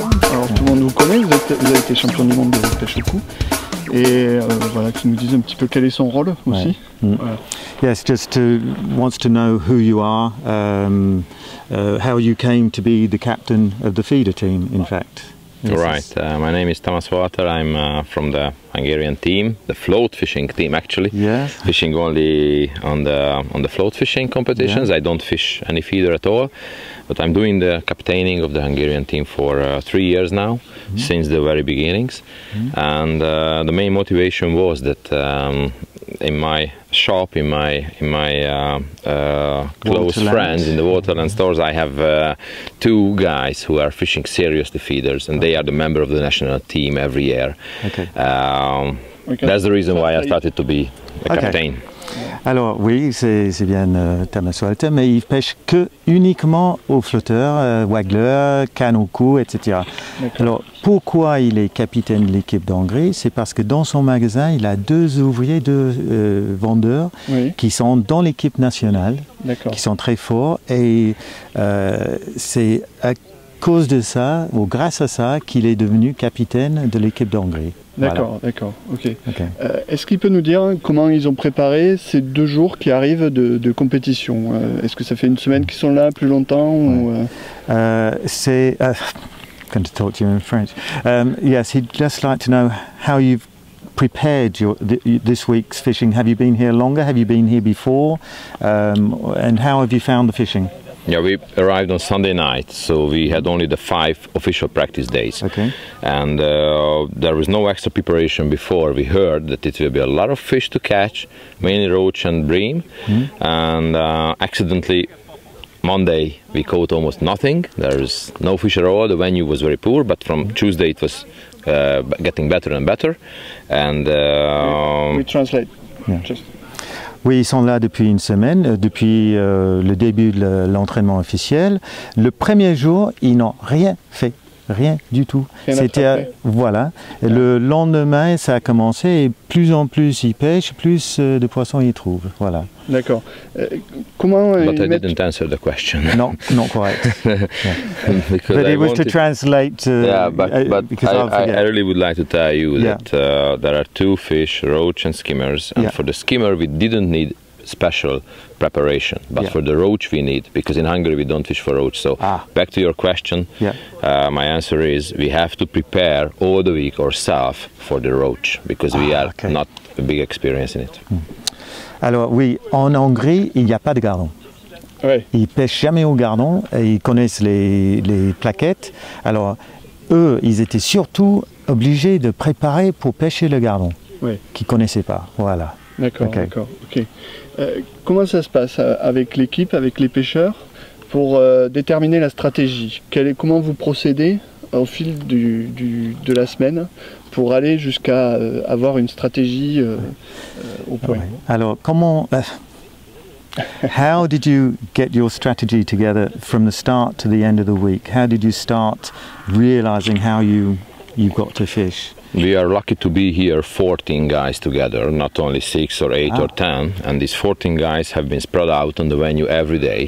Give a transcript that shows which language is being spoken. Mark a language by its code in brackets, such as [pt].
[fr] Alors tout le monde vous connaît, vous avez été champion du monde de pêche au coup. Et voilà, qui nous dise un petit peu quel est son rôle aussi. Ouais. Voilà. [en] Yes, wants to know who you are, how you came to be the captain of the feeder team, in fact. Yes, right, my name is Tamas Walter. I'm from the Hungarian team, the float fishing team actually. Yes. Fishing only on the float fishing competitions. Yeah. I don't fish any feeder at all, but I'm doing the captaining of the Hungarian team for 3 years now, since the very beginnings. And the main motivation was that in my shop, in my close friends in the waterland stores, I have 2 guys who are fishing seriously feeders, and they are the member of the national team every year. Okay. That's the reason why I started to be a captain. [fr] Alors oui, c'est bien Tamas Walter, mais il pêche uniquement aux flotteurs, waggler, canne au cou, etc. Alors pourquoi il est capitaine de l'équipe d'Hongrie? C'est parce que dans son magasin, il a 2 ouvriers, 2 vendeurs qui sont dans l'équipe nationale, qui sont très forts, et c'est à cause de ça, ou grâce à ça, qu'il est devenu capitaine de l'équipe d'Hongrie. D'accord, d'accord, ok. Est-ce qu'il peut nous dire comment ils ont préparé ces 2 jours qui arrivent de compétition? Est-ce que ça fait une semaine qu'ils sont là, plus longtemps ou, c'est... [en] I'm going to talk to you in French. Yes, he'd just like to know how you've prepared this week's fishing. Have you been here longer? Have you been here before? And how have you found the fishing? Yeah, we arrived on Sunday night, so we had only the 5 official practice days. Okay. And there was no extra preparation before. We heard that it will be a lot of fish to catch, mainly roach and bream. And accidentally, Monday we caught almost nothing. There is no fish at all. The venue was very poor, but from Tuesday it was getting better and better. And we translate. Just. [fr] Oui, ils sont là depuis une semaine, depuis le début de l'entraînement officiel. Le premier jour, ils n'ont rien fait, rien du tout. C'était voilà. Le lendemain, ça a commencé et plus en plus ils pêchent, plus de poissons ils trouvent. Voilà. D'accord. Comment [en] But I didn't answer the question. No, not quite. But it was to translate. Yeah, but I really would like to tell you that there are 2 fish, roach and skimmers, and for the skimmer we didn't need special preparation, but for the roach we need, because in Hungary we don't fish for roach. So back to your question, my answer is we have to prepare all the week ourselves for the roach, because we are not a big experience in it. [fr] Alors oui, en Hongrie, il n'y a pas de gardon. Ils pêchent jamais au gardon, et ils connaissent les plaquettes. Alors eux, ils étaient surtout obligés de préparer pour pêcher le gardon, qu'ils ne connaissaient pas. Voilà. D'accord, d'accord. Ok. Comment ça se passe avec l'équipe, avec les pêcheurs, pour déterminer la stratégie? Comment vous procédez au fil de la semaine pour aller jusqu'à avoir une stratégie au point? Alors, comment... [en] how did you get your strategy together from the start to the end of the week? How did you start realizing how you got to fish? We are lucky to be here 14 guys together, not only 6 or 8 or 10, and these 14 guys have been spread out on the venue every day.